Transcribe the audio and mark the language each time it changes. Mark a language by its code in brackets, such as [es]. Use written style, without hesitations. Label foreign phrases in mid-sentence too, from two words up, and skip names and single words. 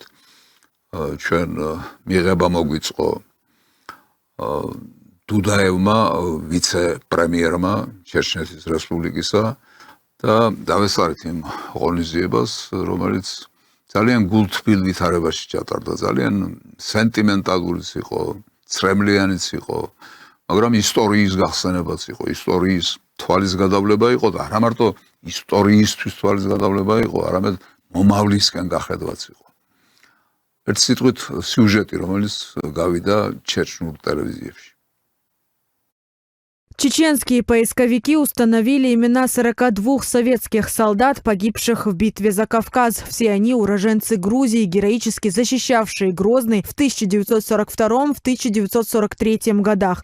[ka] ჩვენ მიღება მოგვიწყო დუდაევმა, ვიცე-პრემიერმა ჩეჩნეთის რესპუბლიკისა და დავესწარით იმ ღონისძიებას, რომელიც ძალიან გულთბილ ვითარებაში ჩატარდა, ძალიან სენტიმენტალურიც იყო, ცრემლიანიც იყო, მაგრამ ისტორიის გახსენებაც იყო, ისტორიის თვალის გადავლება იყო და არა მარტო ისტორიისთვის თვალის გადავლება იყო, არამედ მომავლისკენ გახედვაც იყო. ერთ სიტყვით სიუჟეტი, რომელიც გავიდა ჩეჩნურ ტელევიზიებში. [ru] Чеченские поисковики установили имена 42 советских солдат, погибших в битве за Кавказ. Все они уроженцы Грузии, героически защищавшие Грозный в 1942-1943 годах.